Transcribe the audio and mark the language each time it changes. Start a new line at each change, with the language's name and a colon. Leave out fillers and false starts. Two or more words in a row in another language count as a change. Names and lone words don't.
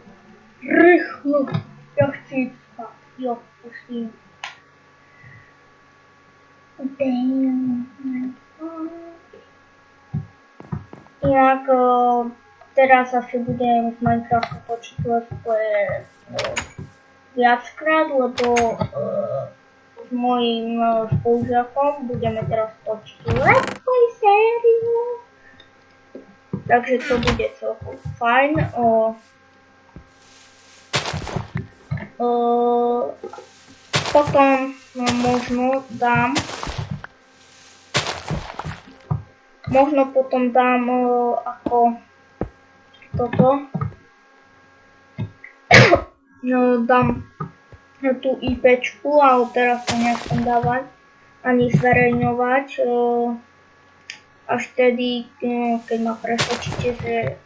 Slovak: Rýchlo, ja chci spať, jo, pustím. Inak teraz asi budem z Minecraftu točiť
English: let's play
Slovak: viackrát, lebo s mojím spolužiakom budeme teraz točiť
English: let's play
Slovak: sériu. Takže to bude celkom fajn. Potom možno potom dám ako toto, dám tú IPčku, ale teraz to nechcem dávať ani zverejňovať, až tedy, keď ma presvedčíte, že